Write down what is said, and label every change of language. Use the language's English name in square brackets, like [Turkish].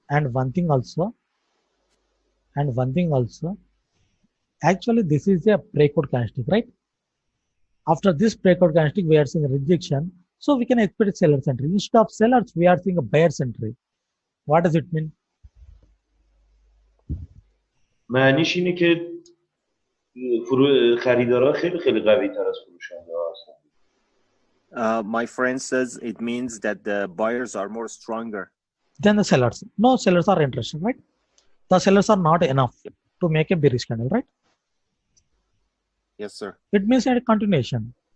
[English] And one thing also, actually this is a breakout candlestick, right? After this breakout candlestick, we are seeing a rejection. So we can expect a seller's entry. Instead of sellers, we are seeing a buyer's entry. What does it mean? [Persian] معنیش اینه که خریدارا خیلی قوی تر از فروشنده هستن. [English] My friend says it means that the buyers are more stronger than the sellers. No sellers are interested, right? The sellers are not enough to make a bearish candle, right? Yes, sir. It means a continuation.